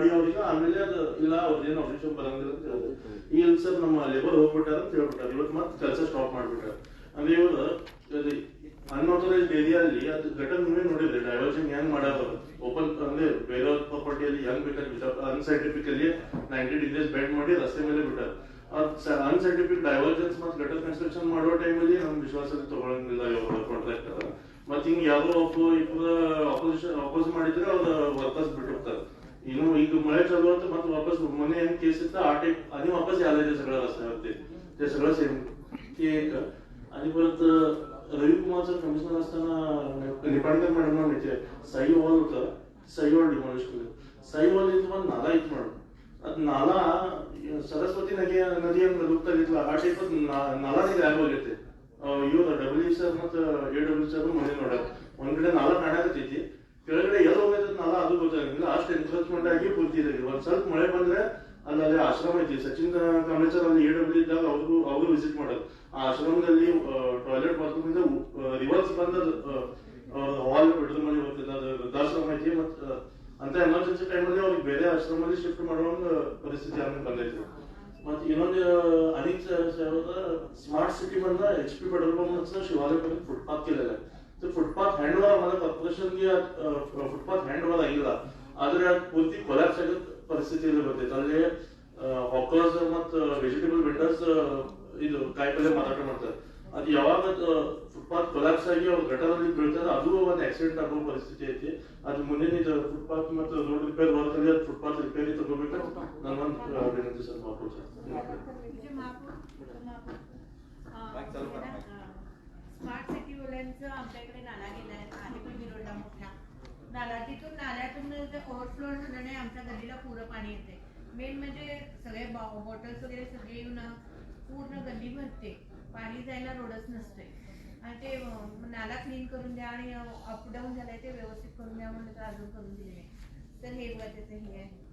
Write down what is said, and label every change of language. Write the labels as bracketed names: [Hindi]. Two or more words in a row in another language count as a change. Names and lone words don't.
[Kannada] ಅವರಿಗೆ ಆಮೇಲೆ ಅದು ಇಲ್ಲ ಅವ್ರದ್ದೇನು ಆಫೀಷಿಯಲ್ ಬರಂಗಿಲ್ಲ ಅಂತ ಹೇಳಿದ್ರು ಈಗ ಸರ್ ನಮ್ಮ ಲೇಬರ್ ಹೋಗ್ಬಿಟ್ಟಾರ ಅಂತ ಹೇಳ್ಬಿಟ್ಟಾರೆ ಇವತ್ತು ಮತ್ತೆ ಕೆಲಸ ಸ್ಟಾಪ್ ಮಾಡ್ಬಿಟ್ಟಾರೆ ಅಂದ್ರೆ ಇವರು ಅನ್ಆಥರೈಸ್ಡ್ ಏರಿಯಾದಲ್ಲಿ ಅದು ಘಟನೆ ನೀವೇ ನೋಡಿದ್ರಿ ಡೈವರ್ಷನ್ ಹೆಂಗ್ ಮಾಡೋದು ಓಪನ್ ಅಂದ್ರೆ ಬೇರೆ ಪ್ರಾಪರ್ಟಿಯಲ್ಲಿ ಹೆಂಗ್ ಬೇಕಾದ್ರೆ [English] unscientifically 90 degrees bend [Kannada] ಮಾಡಿ ರಸ್ತೆ ಮೇಲೆ ಬಿಟ್ಟಾರೆ [English] unscientific divergence [Kannada] ಮತ್ತು [English] gutter construction [Kannada] ಮಾಡುವ ಟೈಮಲ್ಲಿ ನಮ್ ವಿಶ್ವಾಸದಲ್ಲಿ ತಗೊಳಂಗಿಲ್ಲ ಕಾಂಟ್ರಾಕ್ಟರ್ ಮತ್ತೆ ಹಿಂಗ್ ಯಾವ್ದೋ ಅಪೋಸ್ ಮಾಡಿದ್ರೆ ಅವ್ರ ವಾಪಸ್ ಬಿಟ್ಟಿರ್ತಾರೆ ಇನ್ನು ಈಗ ಮಳೆ [Marathi] चालू होतं ಮತ್ತೆ वापस [Kannada] ಮೊನ್ನೆ ಏನ್ ಕೇಸ್ ಇತ್ತು ಆ ಟೈಪ್ [Marathi] आणि वापस यायला ते सगळं रस्त्यावरती ते सगळं सेम ते एक आणि परत रविकुमारचं कमिशनर असताना निपाणकर मॅडम म्हणजे साई वॉल होतं साई वॉल डिमॉलिश केलं साई वॉल इथं पण नाला इथं म्हणून नाला सरस्वती [Kannada] ನದಿ ಅಂತ ಗೊತ್ತಾಗಿತ್ತು ಆ ಟೈಪ್ ನಾಲಾನೇ ಗ್ರ್ಯಾಬ್ ಆಗೈತೆ ಇವ್ರು ಡಬ್ಲ್ಯೂ ಸರ್ ಮತ್ತು AW ಸರ್ ಮನೆ ನೋಡೋದು ಒಂದ್ ಕಡೆ ನಾಲ ಕಾಣಕತ್ತೈತಿ ಕೆಳಗಡೆ ಎಲ್ಲ ಹೋಗೈತೆ ನಾಲ ಅದು ಗೊತ್ತಾಗಿಲ್ಲ ಅಷ್ಟು ಎನ್ಕ್ರೋಚ್ಮೆಂಟ್ ಆಗಿ ಕೂತಿದೆ ಒಂದ್ ಸ್ವಲ್ಪ ಮಳೆ ಬಂದ್ರೆ ಅಲ್ಲಿ ಆಶ್ರಮ ಐತಿ ಸಚಿನ್ ಕಾಂಬ್ಳೆಸರ್ ಅಲ್ಲಿ AW ಇದ್ದಾಗ ಅವರು ವಿಸಿಟ್ ಮಾಡೋದು ಆ ಆಶ್ರಮದಲ್ಲಿ [English] toilet bathroom [Kannada] ಇಂದ ರಿವರ್ಸ್ ಬಂದ [English] hall bedroom [Kannada] ಅಲ್ಲಿ ಹೋಗ್ತಿದ್ದ ವೃದ್ಧಾಶ್ರಮ ಐತಿ ಮತ್ ಅಂತ ಎಮರ್ಜೆನ್ಸಿ ಟೈಮಲ್ಲಿ ಅವ್ರಿಗೆ ಬೇರೆ ಆಶ್ರಮದಲ್ಲಿ ಶಿಫ್ಟ್ ಮಾಡುವಂತ ಪರಿಸ್ಥಿತಿ ಆಮೇಲೆ ಬಂದೈತಿ ಮತ್ತೆ ಇನ್ನೊಂದು [Marathi] अनेक स्मार्ट सिटी मधला HP पेट्रोल पंप शिवालय पर्यंत फुटपाथ केलेला आहे तर फुटपाथ हँडओव्हर आम्हाला कॉर्पोरेशन फुटपाथ हँडओव्हर [Kannada] ಆಗಿಲ್ಲ ಆದ್ರೆ ಪೂರ್ತಿ ಕೊಲಾಪ್ಸ್ ಆಗೋ ಪರಿಸ್ಥಿತಿಯಲ್ಲಿ ಬರ್ತೈತೆ ಅಲ್ಲಿ ಹಾಕರ್ಸ್ ಮತ್ತು [English] vegetable vendors [Kannada] ಇದು ಕಾಯಿಪಲ್ಯ ಮಾರಾಟ ಮಾಡ್ತಾರೆ ಅದು ಯಾವಾಗ ಫುಟ್ಪಾತ್ ಕೊಲಾಪ್ಸ್ ಆಗಿ ಅವ್ರು ಗಟರಲ್ಲಿ ಬೀಳ್ತಾರೆ ಅದು ಒಂದು ಆಕ್ಸಿಡೆಂಟ್ ಆಗೋ ಪರಿಸ್ಥಿತಿ ಐತಿ ಅದು ಮುಂದಿನ ಫುಟ್ಪಾತ್ ಮತ್ತು [English] road repair work [Kannada] ಅಲ್ಲಿ ಫುಟ್ಪಾತ್ ರಿಪೇರಿ ತಗೋಬೇಕು ನನ್ನ ಒಂದು ವಿನಂತಿ ಸರ್ ಮಾಡ್ಬೋದು ಸರ್ [English] smart city [Marathi] वाल्यांचं आमच्याकडे नाला गेलाय आहे पण रोडला मोठा नाला तिथून नाल्यातून ओव्हरफ्लो झाल्याने आमच्या गल्लीला पुरं पाणी येते मेन म्हणजे सगळे बॉटल्स वगैरे सगळे येऊन पूर्ण गल्ली भरते पाणी जायला रोडच नसते आणि ते नाला क्लीन करून द्या आणि अपडाऊन झालंय ते व्यवस्थित करून द्या म्हणलं तर अजून करून दिले नाही तर हे बघा त्याचं हे आहे